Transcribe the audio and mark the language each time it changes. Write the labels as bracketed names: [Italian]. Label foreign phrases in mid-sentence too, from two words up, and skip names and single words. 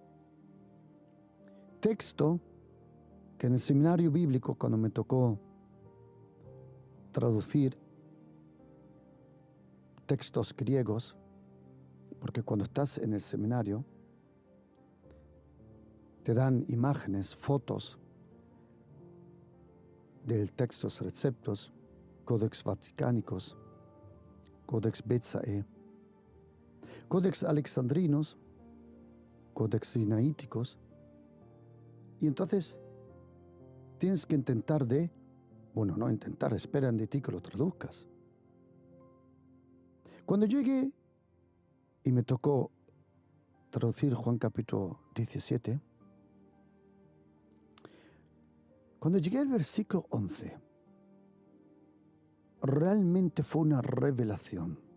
[Spanish] Texto que en el seminario bíblico, cuando me tocó traducir textos griegos, porque cuando estás en el seminario te dan imágenes, fotos del textos receptos, Codex Vaticanicos, Codex Betsae, Codex Alexandrinos, Codex Sinaíticos, y entonces tienes que esperan de ti que lo traduzcas. Cuando llegué y me tocó traducir Juan capítulo 17, cuando llegué al versículo 11, realmente fue una revelación.